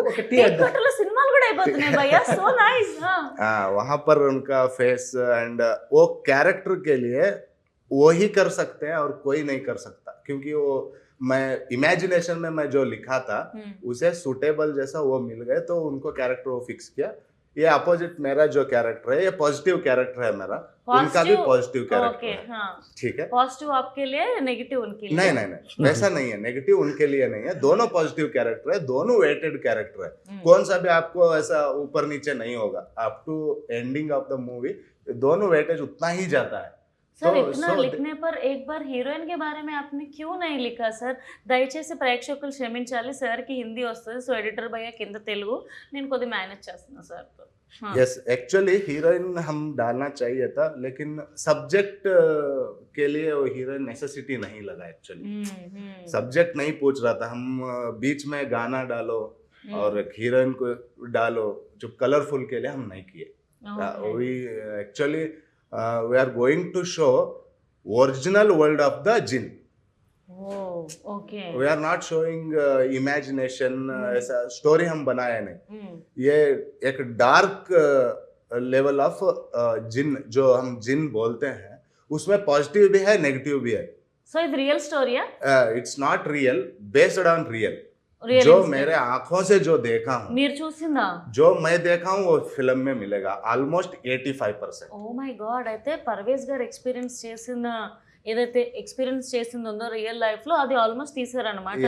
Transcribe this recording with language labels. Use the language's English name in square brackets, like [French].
[Telugu] Tea కొట్టులో సినిమాలు కూడా అయిపోతున్నాయి భయ్యా. [English] So nice. [Hindi] वहां पर उनका फेस एंड वो कैरेक्टर के लिए वो ही कर सकते हैं और कोई नहीं कर सकता, क्योंकि वो मैं इमेजिनेशन में मैं जो लिखा था उसे सूटेबल जैसा वो मिल गए, तो उनको कैरेक्टर वो फिक्स किया. ये अपोजिट मेरा जो कैरेक्टर है, ये पॉजिटिव कैरेक्टर है मेरा, उनका भी पॉजिटिव कैरेक्टर है. ठीक है, पॉजिटिव आपके लिए, नेगेटिव उनके लिए? नहीं वैसा नहीं है. नेगेटिव उनके लिए नहीं है, दोनों पॉजिटिव कैरेक्टर है, दोनों वेटेड कैरेक्टर है. कौन सा भी आपको ऐसा ऊपर नीचे नहीं होगा. Up to ending of the movie दोनों वेटेज उतना ही जाता है. सर इतना लिखने पर एक बार हीरोइन के बारे में आपने क्यों नहीं लिखा सर? [Telugu] దయచేసి ప్రేక్షకులు క్షమించాలి, సార్కి హిందీ వస్తుంది. సో ఎడిటర్ భయ్య కింద తెలుగు, నేను కొద్దిగా మేనేజ్ చేస్తున్నా సార్తో. [Hindi] यस, एक्चुअली हीरोइन हम डालना चाहिए था, लेकिन सब्जेक्ट के लिए वो हीरोइन नेसेसिटी नहीं लगा. एक्चुअली सब्जेक्ट नहीं पूछ रहा था. हम बीच में गाना डालो और हीरोइन को डालो, जो कलरफुल के लिए हम नहीं किए. [English] We actually we are going to show original world of the jinn. Oh, okay. We are not showing imagination. [Hindi] ऐसा story हम बनाया नहीं. ये एक [English] dark level of jinn [Hindi] जो हम jinn बोलते हैं, उसमें positive भी है, negative भी है. [English] So it's real story, yeah? It's not real, based on real. [Hindi] जो मेरे आंखों से जो देखा हूँ, [Telugu] మీరు చూసిందా? [Hindi] जो मैं देखा हूँ वो फिल्म में मिलेगा. ऑलमोस्ट 85%. [Telugu] Oh my God. అయితే పర్వేజ్ గారు ఎక్స్పీరియన్స్ చేసిన ఏదైతే ఎక్స్పీరియన్స్ చేసింది ఉందో రియల్ లైఫ్లో అది ఆల్మోస్ట్ తీసారనమాట.